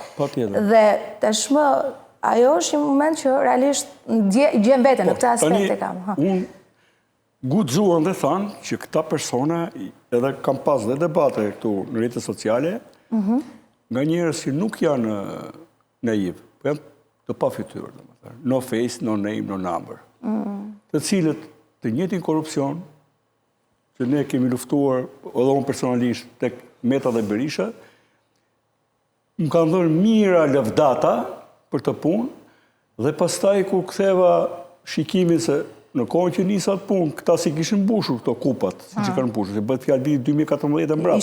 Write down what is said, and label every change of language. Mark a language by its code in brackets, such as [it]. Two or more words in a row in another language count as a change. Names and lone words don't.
[sq] Dhe tashmë ajo është një moment që realisht gjen veten në këtë aspekt e kam. Unë guxuan dhe thanë që këta persona, edhe kam pas dhe debate këtu në rrjetet sociale, nga njerëz që nuk janë naiv, po janë të pa fytyrë, domethënë, [en] no face, no name, no number. [sq] Të cilët të njëjtin korrupsion që ne kemi luftuar edhe unë personalisht tek Meta dhe Berisha, më kanë dhënë mira lëvdata për të punë dhe pastaj kur ktheva shikimin se në kohën që nisa të punë, këta si kishin mbushur këto kupat, si që kanë mbushur, se bëhet fjalë viti 2014 mbrapa.